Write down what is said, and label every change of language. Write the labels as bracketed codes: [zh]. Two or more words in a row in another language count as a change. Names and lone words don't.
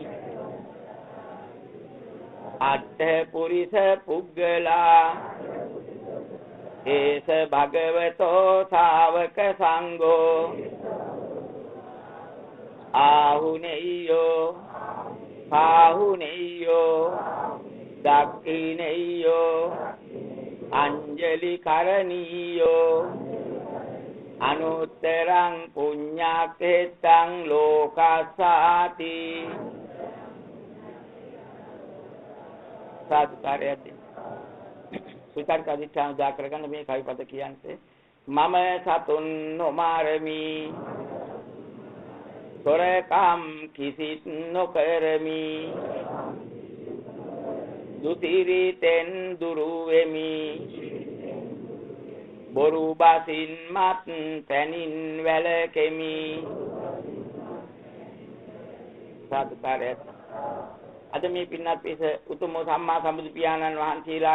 [pi] අට්ඨ පුරිස පුග්ගලා ඒස භගවතෝ ශාවක සංඝෝ ආහුනේයෝ පාහුනෙය්‍යෝ දක්ඛිනෙය්‍යෝ අංජලි කරණීයෝ අනුත්තරං පුඤ්ඤාකේතං ලෝකස්සාති [si] සාදුකාරයදී සුතර්ක අධිෂ්ඨාන දා කරගන්න මේ කවිපද කියන්නේ මම සතුන් නොමාරමි සොරකම් කිසිත් නොකරමි දුතිරිතෙන් දුරු වෙමි බොරු බසින් මත් පැනින් වැළකෙමි සාදුකාරය අද මේ පින්නත් පිස උතුම් සම්මා සම්බුදු පියාණන් වහන්සේලා